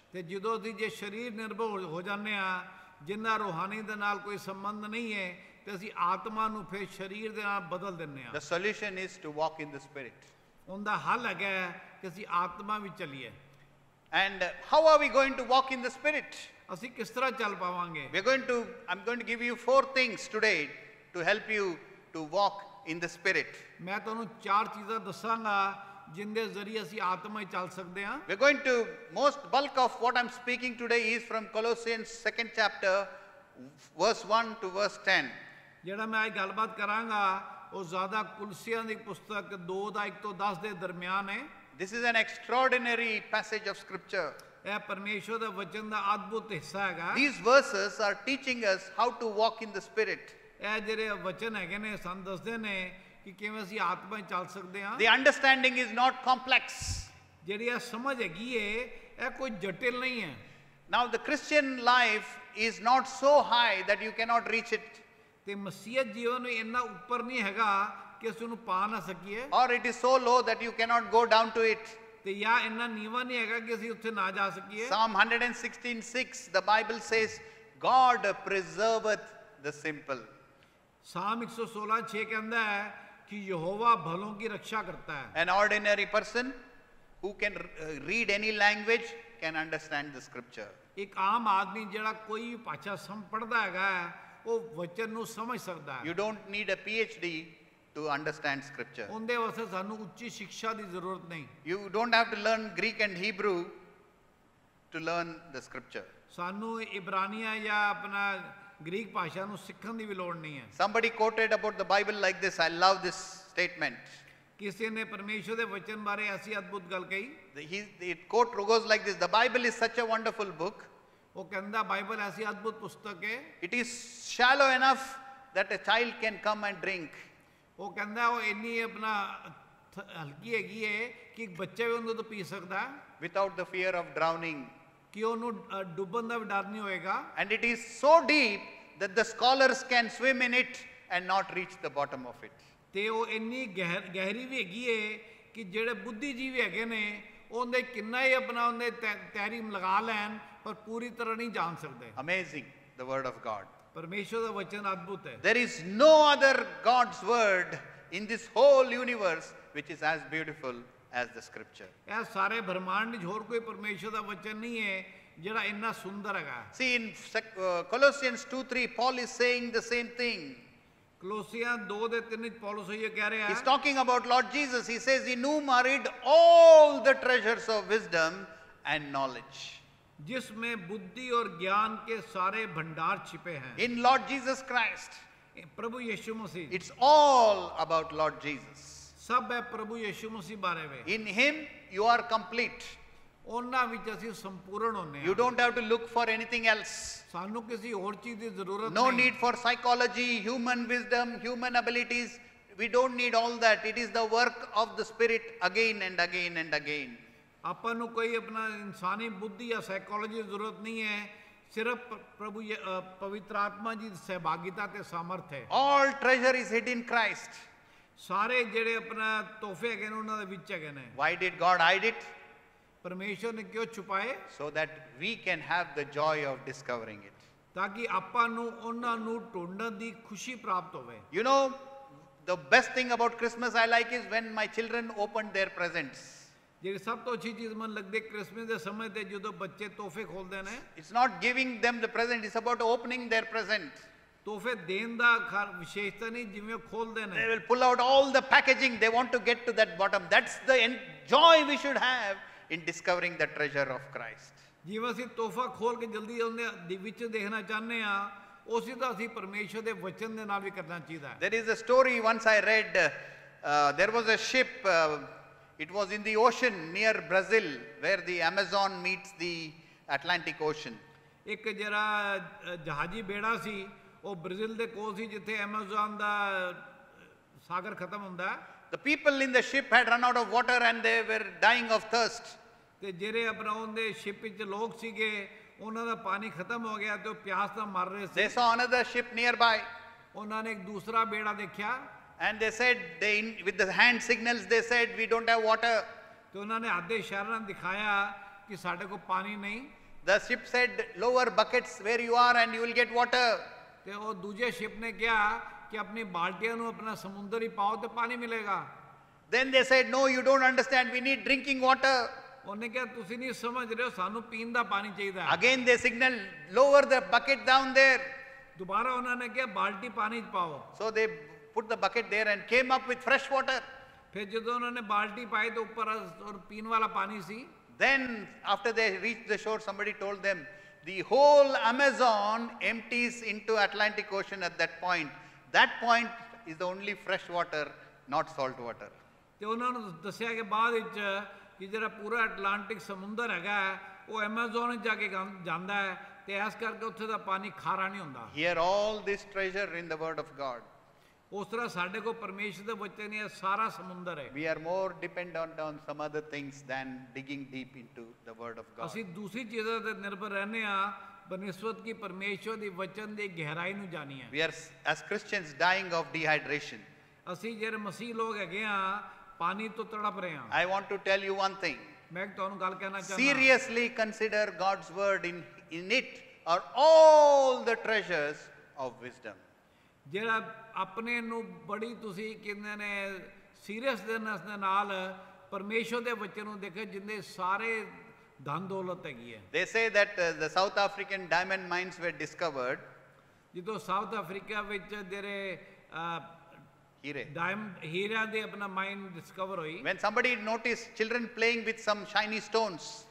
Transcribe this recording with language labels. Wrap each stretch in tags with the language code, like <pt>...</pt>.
<pa>ਤੇ ਜਦੋਂ ਅਸੀਂ ਜੇ ਸਰੀਰ ਨਿਰਭਰ ਹੋ ਜਾਂਦੇ ਆ, ਜਿੰਨਾ ਰੂਹਾਨੀ ਦੇ ਨਾਲ ਕੋਈ ਸੰਬੰਧ ਨਹੀਂ ਹੈ, ਤੇ ਅਸੀਂ ਆਤਮਾ ਨੂੰ ਫਿਰ ਸਰੀਰ ਦੇ ਨਾਲ ਬਦਲ ਦਿੰਦੇ ਆ।</pa> <en>The solution is to walk in the Spirit.</en> <pa>ਉਹਦਾ ਹੱਲ ਹੈਗਾ ਕਿ ਅਸੀਂ ਆਤਮਾ ਵਿੱਚ ਚੱਲੀਏ।</pa> <en>And how are we going to walk in the Spirit?</en> <pa>ਅਸੀਂ ਕਿਸ ਤਰ੍ਹਾਂ ਚੱਲ ਪਾਵਾਂਗੇ?</pa> <en>I'm going to give you 4 things today to help you to walk in the Spirit.</en> <pa>ਮੈਂ ਤੁਹਾਨੂੰ 4 ਚੀਜ਼ਾਂ ਦੱਸਾਂਗਾ ਜਿੰਦੇ ਜ਼ਰੀਏ ਅਸੀਂ ਆਤਮਾ ਵਿੱਚ ਚੱਲ ਸਕਦੇ ਹਾਂ।</pa> <en>We're going to, most bulk of what I'm speaking today is from Colossians 2nd chapter, verse 1 to verse 10.</en> <pa>ਜਿਹੜਾ ਮੈਂ ਅੱਜ ਗੱਲਬਾਤ ਕਰਾਂਗਾ ਉਹ ਜ਼ਿਆਦਾ ਕੁਲਸੀਆਂ ਦੀ ਪੁਸਤਕ 2 ਦਾ 1 ਤੋਂ 10 ਦੇ ਦਰਮਿਆਨ ਹੈ।</pa> <en>This is an extraordinary passage of scripture.</en> <pa>ਇਹ ਪਰਮੇਸ਼ਵਰ ਦਾ ਵਚਨ ਦਾ ਅਦਭੁਤ ਹਿੱਸਾ ਹੈਗਾ।</pa> <en>These verses are teaching us how to walk in the Spirit.</en> <pa>ਇਹ ਜਿਹੜੇ ਵਚਨ ਹੈਗੇ ਨੇ ਸਾਨੂੰ ਦੱਸਦੇ ਨੇ ਕਿ ਕਿਵੇਂ ਅਸੀਂ ਆਤਮਾ ਵਿੱਚ ਚੱਲ ਸਕਦੇ ਹਾਂ।</pa> <en>The understanding is not complex.</en> <pa>ਜਿਹੜੀ ਇਹ ਸਮਝ ਹੈਗੀ ਏ ਇਹ ਕੋਈ ਜਟਿਲ ਨਹੀਂ ਹੈ।</pa> <en>Now the Christian life is not so high that you cannot reach it.</en> <pa>ਤੇ ਮਸੀਹਤ ਜੀਵਨ ਇੰਨਾ ਉੱਪਰ ਨਹੀਂ ਹੈਗਾ ਕਿ ਅਸੀਂ ਉਹਨੂੰ ਪਾ ਨਾ ਸਕੀਏ।</pa> <en>Or it is so low that you cannot go down to it.</en> <pa>ਤੇ ਜਾਂ ਇੰਨਾ ਨੀਵਾਂ ਨਹੀਂ ਹੈਗਾ ਕਿ ਅਸੀਂ ਉੱਥੇ ਨਾ ਜਾ ਸਕੀਏ।</pa> <en>Psalm 116:6, the Bible says, God preserveth the simple.</en> <pa>ਸਾਮ 116:6 ਕਹਿੰਦਾ ਹੈ ਕਿ ਯਹੋਵਾ ਭਲੋਂ ਕੀ ਰੱਖਿਆ ਕਰਤਾ ਹੈ।</pa> <en>An ordinary person who can read any language can understand the scripture.</en> <pa>ਇੱਕ ਆਮ ਆਦਮੀ ਜਿਹੜਾ ਕੋਈ ਵੀ ਭਾਸ਼ਾ ਪੜ੍ਹਦਾ ਹੈਗਾ ਉਹ ਵਚਨ ਨੂੰ ਸਮਝ ਸਕਦਾ ਹੈ।</pa> <en>You don't need a PhD to understand scripture.</en> <pa>ਉਹਦੇ ਵਾਸਤੇ ਸਾਨੂੰ ਉੱਚੀ ਸਿੱਖਿਆ ਦੀ ਜ਼ਰੂਰਤ ਨਹੀਂ।</pa> <en>You don't have to learn Greek and Hebrew to learn the scripture.</en> <pa>ਸਾਨੂੰ ਇਬਰਾਨੀਆ ਜਾਂ ਆਪਣਾ ਗ੍ਰੀਕ ਭਾਸ਼ਾ ਨੂੰ ਸਿੱਖਣ ਦੀ ਵੀ ਲੋੜ ਨਹੀਂ ਹੈ।</pa> <en>Somebody quoted about the Bible like this. I love this statement.</en> <pa>ਕਿਸੇ ਨੇ ਪਰਮੇਸ਼ਵਰ ਦੇ ਵਚਨ ਬਾਰੇ ਐਸੀ ਅਦਭੁਤ ਗੱਲ ਕਹੀ।</pa> <en>The quote goes like this: the Bible is such a wonderful book.</en> <pa>ਉਹ ਕਹਿੰਦਾ ਬਾਈਬਲ ਐਸੀ ਅਦਭੁਤ ਪੁਸਤਕ ਹੈ।</pa> <en>It is shallow enough that a child can come and drink.</en> <pa>ਉਹ ਕਹਿੰਦਾ ਉਹ ਇੰਨੀ ਆਪਣਾ ਹਲਕੀ ਹੈਗੀ ਹੈ ਕਿ ਇੱਕ ਬੱਚਾ ਵੀ ਉਹਨੂੰ ਤੋਂ ਪੀ ਸਕਦਾ ਹੈ।</pa> <en>Without the fear of drowning.</en> <pa>ਕਿ ਉਹਨੂੰ ਡੁੱਬਣ ਦਾ ਵੀ ਡਰ ਨਹੀਂ ਹੋਏਗਾ।</pa> <en>And it is so deep that the scholars can swim in it and not reach the bottom of it.</en> <pa>ਤੇ ਉਹ ਇੰਨੀ ਗਹਿਰੀ ਵੀ ਹੈਗੀ ਹੈ ਕਿ ਜਿਹੜੇ ਬੁੱਧੀਜੀਵੀ ਹੈਗੇ ਨੇ ਉਹਦੇ ਕਿੰਨਾ ਹੀ ਆਪਣਾ ਉਹਦੇ ਤੈਰੀ ਲਗਾ ਲੈਣ ਪਰ ਪੂਰੀ ਤਰ੍ਹਾਂ ਨਹੀਂ ਜਾਣ ਸਕਦੇ।</pa> <en>Amazing, the word of God.</en> <pa>ਪਰਮੇਸ਼ਵਰ ਦਾ ਵਚਨ ਅਦਭੁਤ ਹੈ।</pa> <en>There is no other God's word in this whole universe which is as beautiful as the scripture.</en> <pa>ਇਹ ਸਾਰੇ ਬ੍ਰਹਮੰਡ ਵਿੱਚ ਹੋਰ ਕੋਈ ਪਰਮੇਸ਼ਵਰ ਦਾ ਵਚਨ ਨਹੀਂ ਹੈ ਜਿਹੜਾ ਇੰਨਾ ਸੁੰਦਰ ਹੈਗਾ।</pa> <en>See, in Colossians 2:3, Paul is saying the same thing.</en> <pa>ਕਲੋਸੀਆਂ 2:3 ਵਿੱਚ ਪੌਲਸ ਇਹ ਕਹਿ ਰਿਹਾ</pa> <en>He's talking about Lord Jesus. He says, enumerated all the treasures of wisdom and knowledge.</en> <hi>जिसमें बुद्धि और ज्ञान के सारे भंडार छिपे हैं।</hi> <en>In Lord Jesus Christ.</en> <hi>Prabhu Yeshu Masih.</hi> <en>It's all about Lord Jesus.</en> <hi>सब है प्रभु यीशु मसीह बारे में।</hi> <en>In Him you are complete.</en> <pa>ਉਹਨਾਂ ਵਿੱਚ ਅਸੀਂ ਸੰਪੂਰਨ ਹੁੰਨੇ</pa> <en>You</en> <pa>ਹਾਂ।</pa> <en>don't have to look for anything else.</en> <pa>ਸਾਨੂੰ ਕਿਸੇ ਹੋਰ ਚੀਜ਼ ਦੀ ਜ਼ਰੂਰਤ</pa> <en>No</en> <pa>ਨਹੀਂ।</pa> <en>need for psychology, human wisdom, human abilities. We don't need all that. It is the work of the Spirit again and again and again.</en> <pa>ਆਪਾਂ ਨੂੰ ਕੋਈ ਆਪਣਾ ਇਨਸਾਨੀ ਬੁੱਧੀ ਜਾਂ ਸਾਈਕੋਲੋਜੀ ਦੀ ਜ਼ਰੂਰਤ ਨਹੀਂ ਹੈ। ਸਿਰਫ ਪ੍ਰਭੂ ਪਵਿੱਤਰ ਆਤਮਾ ਜੀ ਦੀ ਸਹਿਭਾਗਿਤਾ ਤੇ ਸਮਰਥ ਹੈ।</pa> <en>All treasure is hid in Christ.</en> <pa>ਸਾਰੇ ਜਿਹੜੇ ਆਪਣਾ ਤੋਹਫੇ ਹੈਗੇ ਨੇ ਉਹਨਾਂ ਦੇ ਵਿੱਚ ਹੈਗੇ ਨੇ।</pa> <en>Why did God hide it?</en> <pa>ਪਰਮੇਸ਼ਵਰ ਨੇ ਕਿਉਂ ਛੁਪਾਏ?</pa> <en>So that we can have the joy of discovering it.</en> <pa>ਤਾਂ ਕਿ ਆਪਾਂ ਨੂੰ ਉਹਨਾਂ ਨੂੰ ਢੂੰਡਣ ਦੀ ਖੁਸ਼ੀ ਪ੍ਰਾਪਤ ਹੋਵੇ।</pa> <en>You know, the best thing about Christmas I like is when my children opened their presents.</en> <pa>ਜਿਹੜੀ ਸਭ ਤੋਂ ਅੱਛੀ ਚੀਜ਼ ਮੈਨੂੰ ਲੱਗਦੀ ਕ੍ਰਿਸਮਸ ਦੇ ਸਮੇਂ ਤੇ ਜਦੋਂ ਬੱਚੇ ਤੋਹਫੇ ਖੋਲਦੇ ਨੇ।</pa> <en>It's not giving them the present, it's about opening their present.</en> <pa>ਤੋਹਫੇ ਦੇਣ ਦਾ ਵਿਸ਼ੇਸ਼ਤਾ ਨਹੀਂ ਜਿਵੇਂ ਉਹ ਖੋਲਦੇ ਨੇ।</pa> <en>They will pull out all the packaging. They want to get to that bottom. That's the joy we should have in discovering the treasure of Christ.</en> <pa>ਜਿਵੇਂ ਅਸੀਂ ਤੋਹਫਾ ਖੋਲ ਕੇ ਜਲਦੀ ਉਹਦੇ ਵਿੱਚ ਦੇਖਣਾ ਚਾਹੁੰਦੇ ਆ ਉਸੇ ਦਾ ਅਸੀਂ ਪਰਮੇਸ਼ਵਰ ਦੇ ਵਚਨ ਦੇ ਨਾਲ ਵੀ ਕਰਨਾ ਚਾਹੀਦਾ ਹੈ।</pa> <en>There is a story once I read. There was a ship It was in the ocean near Brazil where the Amazon meets the Atlantic Ocean.</en> <pa>ਇੱਕ ਜਿਹੜਾ ਜਹਾਜ਼ੀ ਬੇੜਾ ਸੀ ਉਹ ਬ੍ਰਾਜ਼ੀਲ ਦੇ ਕੋਲ ਸੀ ਜਿੱਥੇ ਐਮਾਜ਼ਨ ਦਾ ਸਾਗਰ ਖਤਮ ਹੁੰਦਾ ਹੈ।</pa> <en>The people in the ship had run out of water and they were dying of thirst.</en> <pa>ਤੇ ਜਿਹੜੇ ਆਪਣਾ ਉਹਦੇ ਸ਼ਿਪ ਵਿੱਚ ਲੋਕ ਸੀਗੇ ਉਹਨਾਂ ਦਾ ਪਾਣੀ ਖਤਮ ਹੋ ਗਿਆ ਤੇ ਉਹ ਪਿਆਸ ਨਾਲ ਮਰ ਰਹੇ</pa> <en>They</en> <pa>ਸੀ।</pa> <en>saw another ship nearby</en> <pa>ਉਹਨਾਂ ਨੇ ਇੱਕ ਦੂਸਰਾ ਬੇੜਾ ਦੇਖਿਆ</pa> <en>and they said, with the hand signals, they said, we don't have water.</en> <pa>ਤੇ ਉਹਨਾਂ ਨੇ ਹੱਥ ਦੇ ਇਸ਼ਾਰੇ ਨਾਲ ਦਿਖਾਇਆ ਕਿ ਸਾਡੇ ਕੋਲ ਪਾਣੀ ਨਹੀਂ।</pa> <en>The ship said, lower buckets where you are and you will get water.</en> <pa>ਤੇ ਉਹ ਦੂਜੇ ਸ਼ਿਪ ਨੇ ਕਿਹਾ ਕਿ ਆਪਣੀ ਬਾਲਟੀਆਂ ਨੂੰ ਆਪਣਾ ਸਮੁੰਦਰ ਹੀ ਪਾਓ ਤੇ ਪਾਣੀ ਮਿਲੇਗਾ।</pa> <en>Then they said, no, you don't understand, we need drinking water.</en> <pa>ਉਹਨੇ ਕਿਹਾ ਤੁਸੀਂ ਨਹੀਂ ਸਮਝ ਰਹੇ ਹੋ ਸਾਨੂੰ ਪੀਣ ਦਾ ਪਾਣੀ ਚਾਹੀਦਾ ਹੈ।</pa> <en>Again they signaled, lower the bucket down there.</en> <pa>ਦੁਬਾਰਾ ਉਹਨਾਂ ਨੇ ਕਿਹਾ ਬਾਲਟੀ ਪਾਣੀ 'ਚ ਪਾਓ।</pa> <en>So they put the bucket there and came up with fresh water.</en> <pa>ਫਿਰ ਜਦੋਂ ਉਹਨਾਂ ਨੇ ਬਾਲਟੀ ਪਾਈ ਤੇ ਉੱਪਰ ਔਰ ਪੀਣ ਵਾਲਾ ਪਾਣੀ ਸੀ।</pa> <en>Then after they reached the shore, somebody told them, the whole Amazon empties into Atlantic Ocean at that point. That point is the only fresh water, not salt water.</en> <pa>ਤੇ ਉਹਨਾਂ ਨੂੰ ਦੱਸਿਆ ਕਿ ਬਾਅਦ ਵਿੱਚ ਕਿ ਜਿਹੜਾ ਪੂਰਾ ਐਟਲਾਂਟਿਕ ਸਮੁੰਦਰ ਹੈਗਾ ਉਹ ਐਮਾਜ਼ਨ ਵਿੱਚ ਜਾ ਕੇ ਜਾਂਦਾ ਹੈ ਤੇ ਇਸ ਕਰਕੇ ਉੱਥੇ ਦਾ ਪਾਣੀ ਖਾਰਾ ਨਹੀਂ ਹੁੰਦਾ।</pa> <en>Hear all this treasure in the word of God.</en> <pa>ਉਸ ਤਰ੍ਹਾਂ ਸਾਡੇ ਕੋਲ ਪਰਮੇਸ਼ਰ ਦੇ ਵਚਨ ਇਹ ਸਾਰਾ ਸਮੁੰਦਰ ਹੈ।</pa> <en>We are more dependent on some other things than digging deep into the word of God.</en> <pa>ਅਸੀਂ ਦੂਸਰੀ ਚੀਜ਼ਾਂ ਤੇ ਨਿਰਭਰ ਰਹਿੰਦੇ ਆ ਬਨਿਸਬਤ ਕੀ ਪਰਮੇਸ਼ਰ ਦੀ ਵਚਨ ਦੀ ਗਹਿਰਾਈ ਨੂੰ ਜਾਣੀਏ।</pa> <en>We are as Christians dying of dehydration.</en> <pa>ਅਸੀਂ ਜਿਹੜੇ ਮਸੀਹ ਲੋਕ ਹੈਗੇ ਆ ਪਾਣੀ ਤੋਂ ਤੜਪ ਰਹੇ ਆ।</pa> <en>I want to tell you one thing.</en> <pa>ਮੈਂ ਤੁਹਾਨੂੰ ਗੱਲ ਕਹਿਣਾ ਚਾਹੁੰਦਾ</pa> <en>Seriously consider God's word. In it are all the treasures of wisdom.</en> <pa>ਜਿਹੜਾ ਆਪਣੇ ਨੂੰ ਬੜੀ ਤੁਸੀਂ ਕਹਿੰਦੇ ਨੇ ਸੀਰੀਅਸ ਦੇ ਨਾਲ ਪਰਮੇਸ਼ਰ ਦੇ ਵਚਨ ਨੂੰ ਦੇਖੇ ਜਿੰਦੇ ਸਾਰੇ ਧਨ ਦੌਲਤ ਹੈਗੀ ਹੈ।</pa> <en>They say that the South African diamond mines were discovered.</en> <pa>ਜਦੋਂ ਸਾਊਥ ਅਫਰੀਕਾ ਵਿੱਚ ਜਿਹੜੇ Hire. ਹੀਰਿਆਂ ਦੇ ਆਪਣਾ</pa> <en>mine discover</en> <pa>ਹੋਈ।</pa> <en>When somebody noticed children playing with some shiny stones,</en>